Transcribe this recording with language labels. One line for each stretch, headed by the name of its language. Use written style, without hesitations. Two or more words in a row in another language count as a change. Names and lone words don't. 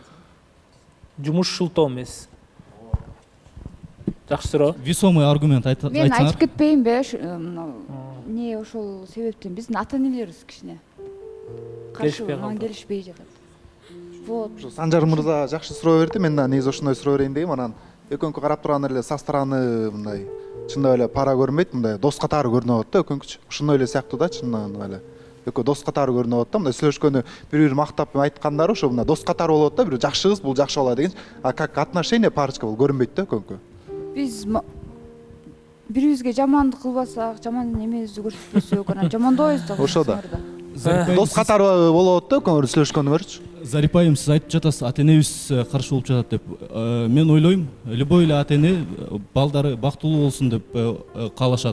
Kyrgyz: Жумушчултоо эмес. Жакшы суроо.
Russian: Весомый аргумент
Kyrgyz: айтсаңар. Мен айтып кетпейинби? Не ошол себептен биздин ата-энелерибиз кичине келишпей жатат. Вот. Санжар мырза жакшы суроо берди. Мен да негизи ошондой суроо берейин дегем. Анан экөңкү карап турган эле
Russian: со стороны
Kyrgyz: мындай чындап эле пара көрүнбөйт, мындай дос катары көрүнүп атат да экөңкүчү. Ошондой эле сыяктуу да, чындан эле. Экөө дос катары көрүнүп атат да, мындай сүйлөшкөнү бири-бири мактап айткандары ошо мындай дос катары болуп атат да, бир жакшы кыз, бул жакшы бала деген.
Russian: А как отношение парочка
Kyrgyz: бул көрүнбөйт да экөңкү. Биз бирибизге жамандык кылбасак, жаман эмебизди көрсөтпөсөк, анан жамандойбуз да. Ошо да. Дос катары болуп атат да экөөңөр сүйлөшкөнүңөрчү. Зарипа айым, сиз айтып жатасыз, ата-энебиз каршы болуп жатат деп. Мен ойлойм, любой эле ата-эне балдары бактылуу болсун деп каалашат.